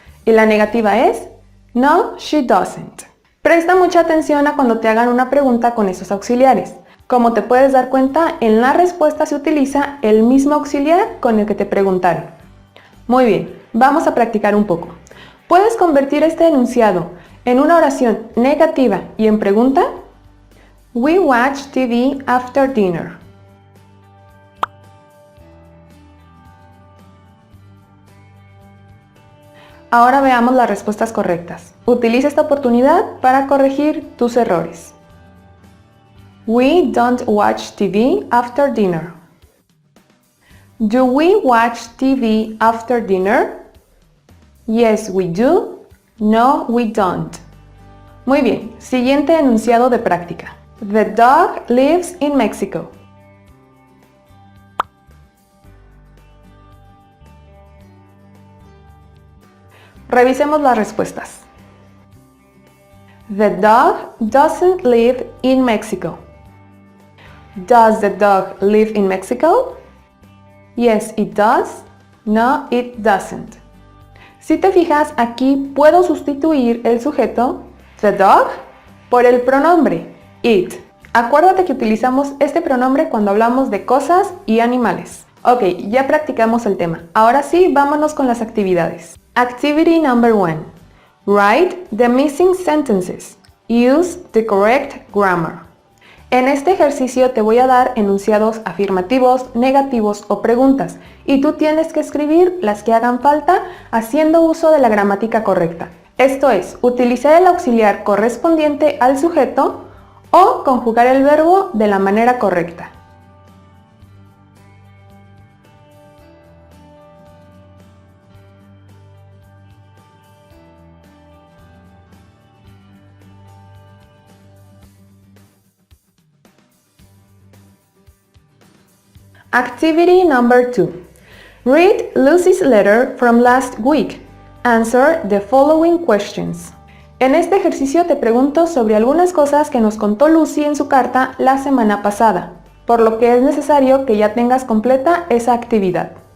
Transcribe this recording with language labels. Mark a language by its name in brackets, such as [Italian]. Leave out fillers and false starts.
[Spanish] Y la negativa es [English] no, she doesn't. [Spanish] Presta mucha atención a cuando te hagan una pregunta con esos auxiliares. Como te puedes dar cuenta, en la respuesta se utiliza el mismo auxiliar con el que te preguntaron. Muy bien, vamos a practicar un poco. ¿Puedes convertir este enunciado en una oración negativa y en pregunta? [English] We watch TV after dinner. [Spanish] Ahora veamos las respuestas correctas. Utiliza esta oportunidad para corregir tus errores. [English] We don't watch TV after dinner. Do we watch TV after dinner? Yes, we do. No, we don't. [Spanish] Muy bien, siguiente enunciado de práctica. [English] The dog lives in Mexico. [Spanish] Revisemos las respuestas. [English] The dog doesn't live in Mexico. Does the dog live in Mexico? Yes, it does. No, it doesn't. [Spanish] Si te fijas, aquí puedo sustituir el sujeto, the dog, por el pronombre, it. Acuérdate que utilizamos este pronombre cuando hablamos de cosas y animales. Ok, ya practicamos el tema. Ahora sí, vámonos con las actividades. [English] Activity number 1. Write the missing sentences. Use the correct grammar. [Spanish] En este ejercicio te voy a dar enunciados afirmativos, negativos o preguntas y tú tienes que escribir las que hagan falta haciendo uso de la gramática correcta. Esto es, utilizar el auxiliar correspondiente al sujeto o conjugar el verbo de la manera correcta. [English] Activity number 2. Read Lucy's letter from last week. Answer the following questions. [Spanish] En este ejercicio te pregunto sobre algunas cosas que nos contó Lucy en su carta la semana pasada, por lo que es necesario que ya tengas completa esa actividad.